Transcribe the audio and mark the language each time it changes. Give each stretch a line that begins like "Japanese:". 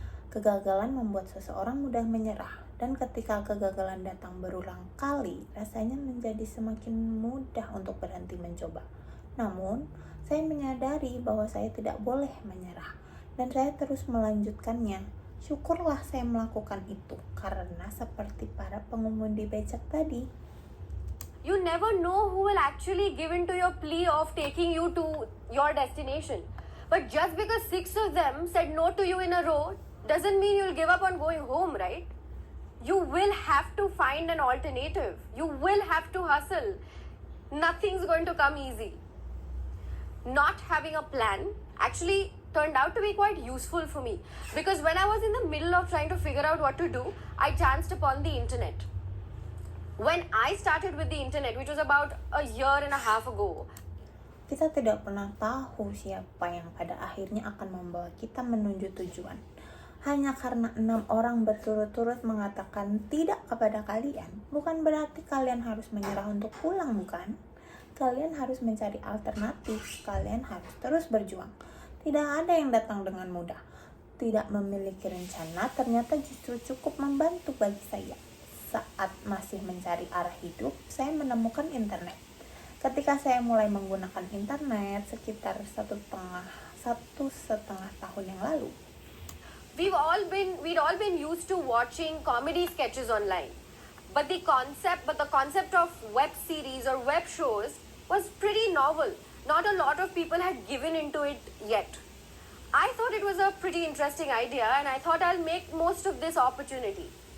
Indonesian: Kegagalan membuat seseorang mudah menyerah, dan ketika kegagalan datang berulang kali, rasanya menjadi semakin mudah untuk berhenti mencoba. Namun, saya menyadari bahwa saya tidak boleh menyerah, dan saya terus melanjutkannya. Syukurlah saya melakukan itu, karena seperti para pengemudi becak tadi,
English: You never know who will actually give in to your plea of taking you to your destination. But just because 6 of them said no to you in a row doesn't mean you'll give up on going home, right? You will have to find an alternative. You will have to hustle. Nothing's going to come easy. Not having a plan actually turned out to be quite useful for me, because when I was in the middle of trying to figure out what to do, I chanced upon the internet. When I started with the internet, which was about a year and a half ago,
Indonesian: kita tidak pernah tahu siapa yang pada akhirnya akan membawa kita menuju tujuan. Hanya karena 6 orang berturut-turut mengatakan tidak kepada kalian, bukan berarti kalian harus menyerah untuk pulang, bukan? Kalian harus mencari alternatif, kalian harus terus berjuang. Tidak ada yang datang dengan mudah. Tidak memiliki rencana ternyata justru cukup membantu bagi saya. Saat masih mencari arah hidup, saya menemukan internet. Ketika saya mulai menggunakan internet sekitar satu setengah tahun yang lalu,
English: we'd all been used to watching comedy sketches online. But the concept of web series or web shows was pretty novel. Not a lot of people had given into it yet. I thought it was a pretty interesting idea, and I thought I'll make most of this opportunity.